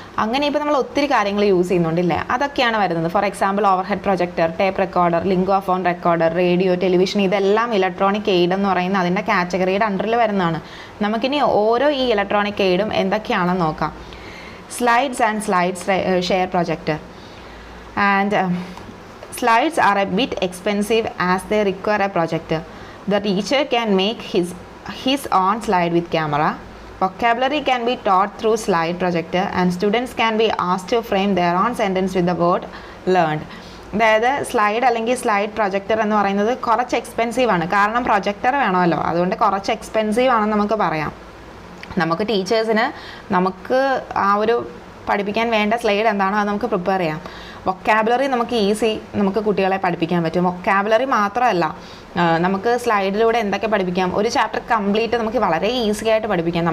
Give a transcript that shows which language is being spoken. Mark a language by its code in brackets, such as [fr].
[ml] അങ്ങനെ ഇപ്പോൾ നമ്മൾ ഒത്തിരി കാര്യങ്ങൾ യൂസ് ചെയ്യുന്നുണ്ടല്ലേ, അതൊക്കെയാണ് വരുന്നത്. For example over head projector, tape recorder, ലിംഗ്വാഫോൺ recorder, radio, television, ഇതെല്ലാം ഇലക്ട്രോണിക് എയ്ഡ് എന്ന് പറയുന്ന അതിൻ്റെ കാറ്റഗറിയുടെ അണ്ടറിൽ വരുന്നതാണ്. നമുക്കിനി ഓരോ ഈ ഇലക്ട്രോണിക് എയ്ഡും എന്തൊക്കെയാണെന്ന് നോക്കാം. Slides and slides share projector. [en] And slides are a bit expensive as they require a projector. The teacher can make his own slide with camera. Vocabulary can be taught through slide projector and students can be asked to frame their own sentence with the word learned. [ml] അതായത് slide അല്ലെങ്കിൽ slide projector എന്ന് പറയുന്നത് കുറച്ച് expensive ആണ്. കാരണം projector വേണമല്ലോ, അതുകൊണ്ട് കുറച്ച് എക്സ്പെൻസീവ് ആണെന്ന് നമുക്ക് പറയാം. നമുക്ക് ടീച്ചേഴ്സിന് നമുക്ക് ആ ഒരു പഠിപ്പിക്കാൻ വേണ്ട സ്ലൈഡ് എന്താണോ അത് നമുക്ക് പ്രിപ്പയർ ചെയ്യാം. വൊക്കാബുലറി നമുക്ക് കുട്ടികളെ പഠിപ്പിക്കാൻ പറ്റും. വൊക്കാബുലറി മാത്രമല്ല, നമുക്ക് സ്ലൈഡിലൂടെ എന്തൊക്കെ പഠിപ്പിക്കാം, ഒരു ചാപ്റ്റർ കംപ്ലീറ്റ് നമുക്ക് വളരെ ഈസി ആയിട്ട് പഠിപ്പിക്കാം.